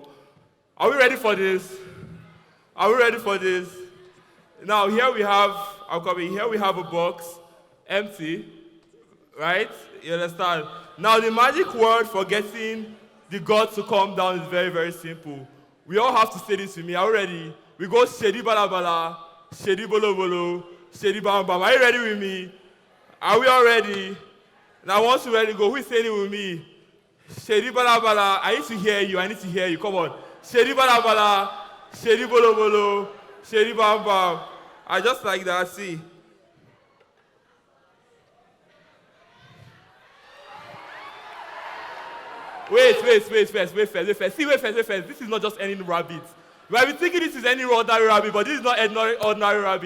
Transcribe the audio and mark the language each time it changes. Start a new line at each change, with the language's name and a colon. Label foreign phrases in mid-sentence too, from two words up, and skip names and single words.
English: Are we ready for this? Now, here we have a box. Empty, right? You understand? Now the magic word for getting the gods to come down is very, very simple. We all have to say this with me. Are you ready? We go shedi bala bala, shedi bolo bolo, shedi bam bam. Are you ready with me? Are we all ready? Now once you ready to go, who is saying it with me? Shedi bala bala. I need to hear you. Come on. Shedi bala bala. Shedi bolo bolo. Shedi bam bam. I just like that. See. Wait first. See, wait first. This is not just any rabbit. You might be thinking this is any ordinary rabbit, but this is not any ordinary rabbit.